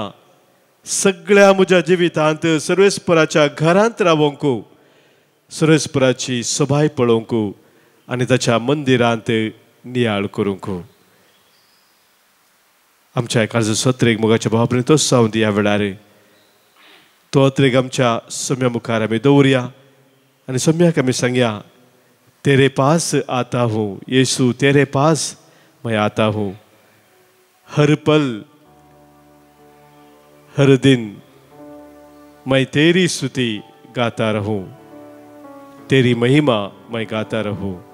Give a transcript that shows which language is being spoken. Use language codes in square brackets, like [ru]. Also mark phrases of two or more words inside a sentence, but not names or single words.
[kok] सगळ्या म्हज्या जिवितांत सर्वेस्पराच्या घरांत रावोंक, सर्वेस्पराची सभाय पळोवंक आनी ताच्या मंदिरांत नियाळ करूंक. आमच्या काळजाचो अत्रेग मोगाच्या भाव भयणी तोच जावन ह्या वेळार तो अत्रेग आमच्या सोम्या मुखार आमी दवरया आनी सोम्याक आमी सांगया, [hi] तेरे पास आता हूँ येसू, तेरे पास मैं आता हूँ. हर पल हर दिन मैं तेरी स्तुति गाता रहूं, तेरी महिमा मैं गाता रहूं.